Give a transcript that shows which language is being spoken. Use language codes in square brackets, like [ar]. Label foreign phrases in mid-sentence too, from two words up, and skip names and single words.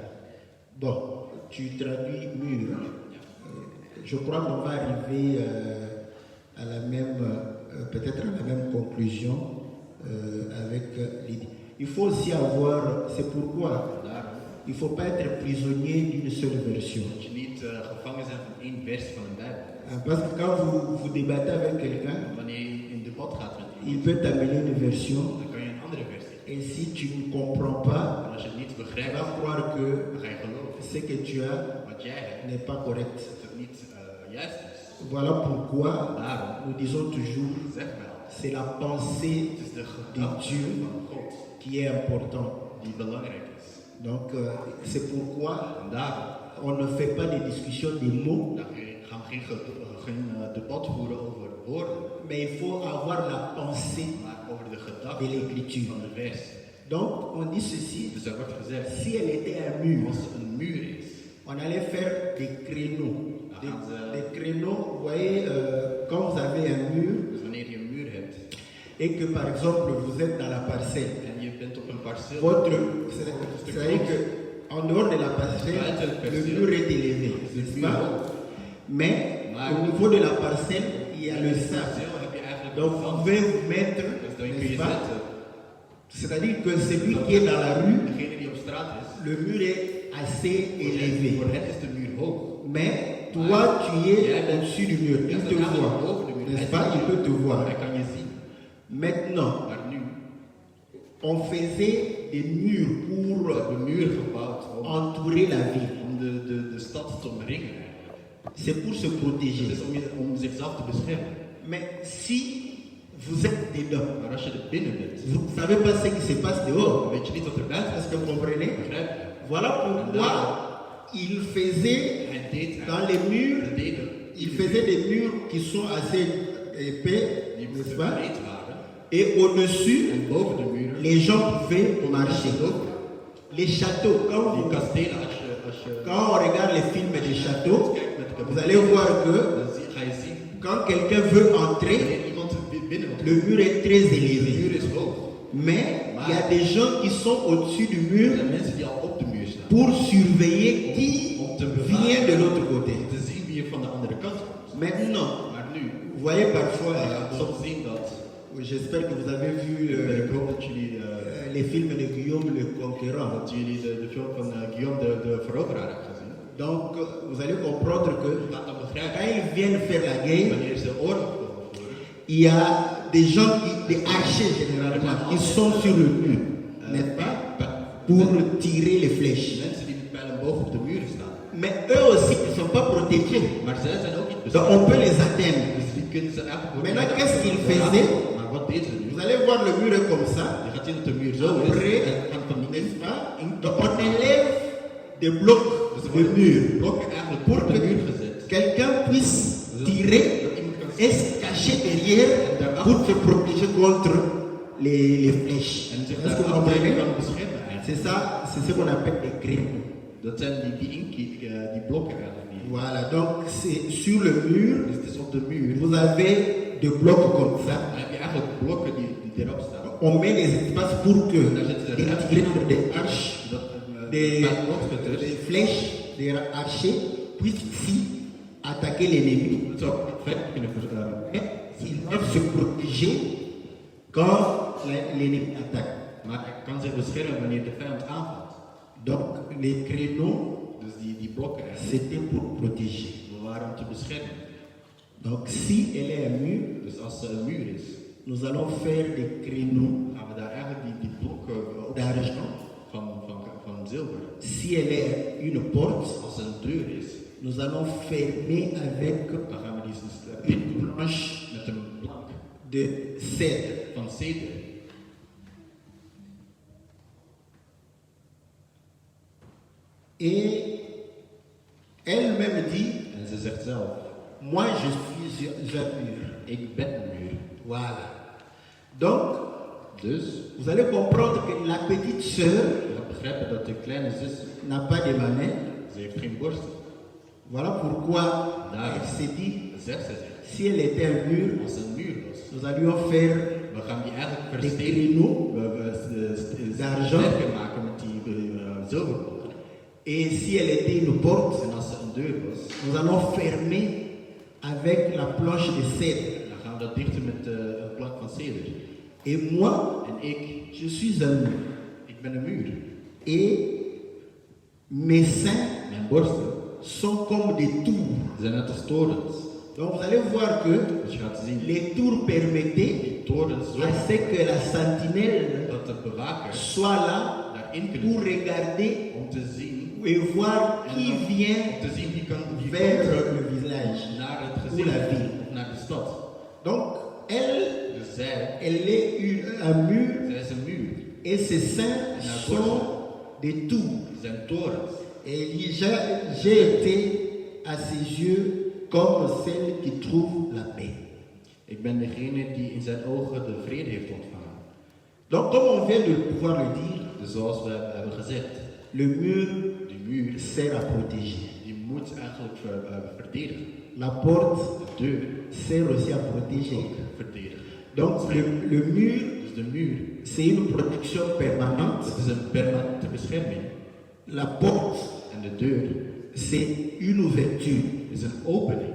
[fr] Bon, tu traduis mur. Je crois qu'on va arriver à la même, peut-être à la même conclusion avec l'idée. Il faut aussi avoir, c'est pourquoi il ne faut pas être prisonnier d'une seule version. [nl] Dat je niet niet gevangen zijn van één vers van de Bijbel. [fr] Parce que quand vous débattez avec quelqu'un, [nl] Wanneer je in debat gaat met [fr] il [nl] iemand, [fr] peut t'amener une version. [nl] dan kan je een andere versie. [fr] Et si tu ne comprends pas, [nl] En als je het niet [fr] tu [nl] begrijpt, [fr] vas croire que [nl] dan ga je geloven. [fr] ce que tu as [nl] Wat jij hebt, [fr] n'est pas correct. [nl] dat het niet juist is. [fr] Voilà pourquoi [nl] Daarom [fr] nous disons toujours, [nl] zeg wel, [fr] c'est la pensée [nl] het is de [fr] de [nl] gedachte [fr] Dieu [nl] van God [fr] qui est importante. [nl] die belangrijk is. [fr] Donc c'est pourquoi [nl] En daarom [fr] on ne fait pas des discussions des mots, [nl] gaan we geen debat voeren over woorden, [fr] mais il faut avoir la pensée [nl] maar over de [fr] de [nl] gedachte [fr] l'écriture. [nl] van de vers. [fr] Donc on dit ceci, [nl] Dus er wordt gezegd, [fr] si elle était un mur, [nl] als het een muur is, [fr] on allait faire des créneaux. Des, Ah, des créneaux, vous voyez, quand vous avez un mur [nl] dus wanneer je een muur hebt [fr] et que par exemple vous êtes dans la parcelle, [nl] en je bent op een perceel, [fr] c'est-à-dire qu'en dehors de la parcelle, le mur est élevé, n'est-ce pas? Mais au niveau de la parcelle, il y a le sable. [nl] heb je eigenlijk [fr] Donc vous pouvez vous mettre, [nl] dus dan kun [fr] n'est-ce [nl] je [fr] pas? [nl] zetten. [fr] C'est-à-dire que celui qui est dans la rue, [nl] Degene die op straat is, [fr] le mur est assez élevé. [nl] voor hen is de muur hoog. [fr] Mais toi, tu es au-dessus du mur. Il te voit, n'est-ce pas? Il peut te voir. [nl] Hij kan je zien. [fr] Maintenant, [nl] Maar nu [fr] on faisait des murs pour [nl] hebben we een muur gebouwd [fr] entourer la ville. [nl] om de stad te omringen. eigenlijk. [fr] C'est pour se [nl] Het [fr] protéger. [nl] is om zichzelf te beschermen. [fr] Mais si vous êtes dedans, [nl] Maar als je er binnen bent, [fr] vous ne savez pas ce qui se passe dehors. [nl] dan weet je niet wat er buiten is. [fr] Est-ce que vous comprenez? [nl] Begrijp je? [fr] Voilà pourquoi il faisait [nl] Hij deed [fr] dans les murs, [nl] Hij deed [fr] il faisait des murs qui sont assez épais, [nl] die [fr] n'est-ce [nl] moesten [fr] pas? [nl] breed waren. [fr] Et au-dessus, [nl] En boven de muren [fr] les gens pouvaient marcher. [nl] lopen. [fr] Les châteaux, [nl] Die kastelen, als je [fr] quand on regarde les films des châteaux, [nl] kijkt met de [fr] vous allez voir que [nl] dan ga je zien [fr] quand quelqu'un veut entrer, [nl] wanneer iemand binnen wil. [fr] le mur est très [nl] De [fr] élevé. [nl] muur is hoog. [fr] Mais il y a des gens qui sont au-dessus du [nl] Er [fr] mur [nl] zijn mensen die al op de muur staan. [fr] pour surveiller qui [nl] Om te [fr] vient de [nl] bewaken, [fr] l'autre côté. [nl] om te zien wie er van de andere kant komt. [fr] Maintenant, [nl] Maar nu, [fr] vous voyez parfois, [nl] je gaat soms zien dat, [fr] j'espère que vous avez vu [nl] ik hoop dat jullie, [fr] les films de Guillaume le Conquérant. [nl] dat jullie de film van Guillaume de Veroveraar hebben gezien. [fr] Donc, vous allez comprendre que [nl] Je gaat dan begrijpen, [fr] quand ils viennent faire la guerre, [nl] wanneer ze oorlog komen voeren, [fr] il y a des gens, des archers généralement, qui sont sur le mur, n'est-ce pas, pour tirer les flèches. [nl] mensen die met pijlen boven op de muren staan. [fr] Mais eux aussi, ils ne sont pas protégés. [nl] Maar zij zijn ook niet [fr] Donc, [nl] beschermd. [fr] on peut les atteindre. [nl] Dus die kunnen ze eigenlijk [fr] Maintenant, [nl] bereiken. [fr] qu'est-ce qu'ils faisaient? [nl] Maar wat deden ze nu? [fr] Vous allez voir le mur est comme ça. [nl] Je gaat zien dat de muur zo is. [fr] Après, [nl] En van die [fr] n'est-ce pas? Donc, on élève des blocs [nl] Dus er [fr] de [nl] worden [fr] mur [nl] blokken eigenlijk [fr] pour [nl] op de muur [fr] que [nl] gezet. [fr] quelqu'un puisse tirer [nl] Dat iemand kan [fr] et se cacher derrière pour se protéger contre les flèches. [nl] en zich [fr] Est-ce que vous [nl] daarachter [fr] comprenez? [nl] kan beschermen eigenlijk. [fr] C'est ça, c'est ce qu'on appelle des créneaux. [nl] Dat zijn die blokken eigenlijk niet. [fr] Voilà, donc c'est sur le mur, [nl] Dus het is op de muur. [fr] vous avez des blocs comme ça. [nl] Dan heb je eigenlijk blokken die erop staan. [fr] On met des espaces pour que [nl] Daar zitten [fr] des [nl] ruimte [fr] tigres, des arches, [nl] Dat [fr] des, [nl] pijlbotschutters [fr] des flèches, des archers puissent ici attaquer l'ennemi. [nl] het zou verder kunnen verstaan. [fr] Mais ils doivent se protéger quand l'ennemi attaque. [nl] Maar hij kan zich beschermen wanneer de vijand aanvalt. [fr] Donc les créneaux, [nl] Dus die blokken eigenlijk, [fr] c'était pour protéger. [nl] waren om te beschermen. [fr] Donc si elle est un mur, [nl] Dus als er een muur is, [fr] nous allons faire des créneaux [nl] gaan we daar eigenlijk die blokken op [fr] d'argent. [nl] van zilver. [fr] Si elle est une porte, [nl] Als er een deur is, [fr] nous allons fermer avec [nl] dan gaan we die [fr] une planche [nl] met een plank [fr] de cèdre. [nl] van ceder. [fr] Et elle-même dit, [nl] En ze zegt zelf, [fr] moi je suis un mur. [nl] ik ben een muur. [fr] Voilà. Donc, [nl] Dus, [fr] vous allez comprendre que la petite sœur [nl] je gaat begrijpen dat de kleine zus, [fr] n'a pas de mamelle. [nl] ze heeft geen borst. [fr] Voilà pourquoi [nl] Daar. [fr] elle s'est dit, [nl] Zegt ze zich. [fr] si elle était un mur, [nl] Als er een muur was, [fr] nous allions faire [nl] we gaan die eigenlijk [fr] des [nl] versteken. [fr] créneaux. [nl] We [fr] D'argent. [nl] sterker maken met die zilverblokken. [fr] Et si elle était une porte, [nl] En als er een deur was, [fr] nous allons fermer avec la planche de cèdre. [nl] dan gaan we dat dichten met een plank van ceder. [fr] Et moi, [nl] En [fr] je suis un mur. [nl] ik ben een muur. [fr] Et mes seins [nl] Mijn borsten [fr] sont comme des tours. [nl] Ze zijn net als torens. [fr] Donc vous allez voir que [nl] Dus je gaat zien, [fr] les tours permettaient [nl] die torens [fr] à [nl] zorgen [fr] ce que la sentinelle [nl] dat de bewakers [fr] soit là [nl] daarin [fr] pour [nl] kunnen [fr] regarder [nl] om te zien, [fr] et voir qui vient [nl] om te zien wie komt [fr] vers le village [nl] naar het [fr] ou [nl] gezin [fr] la ville. [nl] of naar de stad. [fr] Donc elle, [nl] Dus zij [fr] est un mur [nl] is een muur. [fr] et ces saints sont des tours. [nl] Ze zijn torens. [fr] Et j'ai été à ses yeux comme celle qui trouve la paix. [nl] Ik ben degene die in zijn ogen de vrede heeft ontvangen. [fr] Donc comme on vient de pouvoir le dire, [nl] Dus zoals we hebben gezegd, [fr] le mur [nl] die muur [fr] sert à protéger. [nl] die moet eigenlijk verdedigen. [fr] La porte [nl] De deur [fr] sert aussi à protéger. [nl] verdedigen. [fr] Donc le mur, [nl] Dus de muur, [fr] c'est une protection permanente. [nl] dat is een permanente bescherming. [fr] La porte, [nl] En de deur [fr] c'est une ouverture. [nl] is een opening.